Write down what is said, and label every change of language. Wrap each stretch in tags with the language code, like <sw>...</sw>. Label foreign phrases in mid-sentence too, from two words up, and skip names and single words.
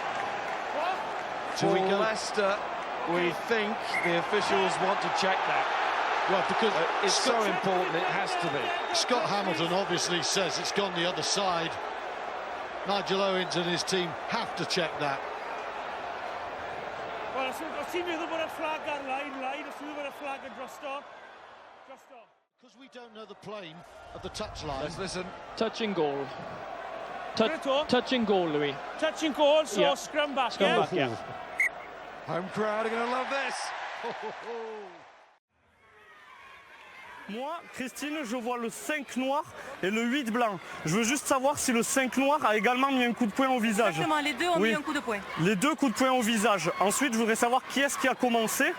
<en>For Leicester, we think the officials want to check that. Well, because it's so important, it has to be. Scott Hamilton obviously says it's gone the other side. Nigel Owens and his team have to check that.</en> <cy>Wel, os ti'n meddwl bod y flag ar line, os ti'n meddwl bod y flag yn drosto.</cy> <en>Because we don't know the plane of the touchline. Let's listen. Touching goal. Touching goal, Louis. Touching goal, so scrum back, Scrum back, yeah. Home crowd are going to love this.</en> <fr>Moi, Christine, je vois le 5 noir et le 8 blanc. Je veux juste savoir si le 5 noir a également mis un coup de poing au visage. Exactement, les deux ont mis un coup de poing. Les deux coups de poing au visage. Ensuite, je voudrais savoir qui est-ce qui a commencé.</fr>